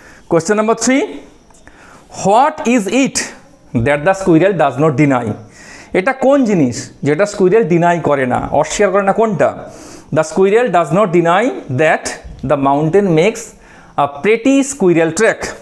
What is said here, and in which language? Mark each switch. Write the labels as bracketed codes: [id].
[en] Question number 3, what is it that the squirrel does not deny? [bn] এটা কোন জিনিস যেটা স্কুইরেল ডিনাই করে না, অস্বীকার করে না? কোনটা? [en] The squirrel does not deny that the mountain makes a pretty squirrel track.